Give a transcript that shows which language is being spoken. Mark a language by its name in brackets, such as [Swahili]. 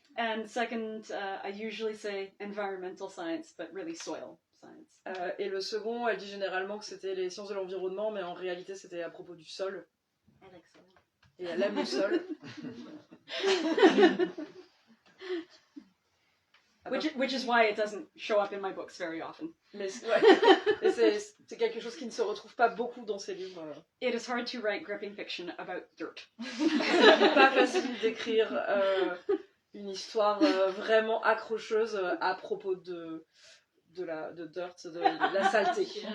[English] And second, I usually say environmental science, but really soil science. [French] Et le second, elle dit généralement que c'était les sciences de l'environnement, mais en réalité c'était à propos du sol. [English] I like soil. [French] Et elle aime le sol. [English] Which is why it doesn't show up in my books very often. [French] Mais c'est quelque chose qui ne se retrouve pas beaucoup dans ces livres. [English] It is hard to write gripping fiction about dirt. [French] C'est pas facile d'écrire une histoire vraiment accrocheuse à propos de dirt, de la saleté.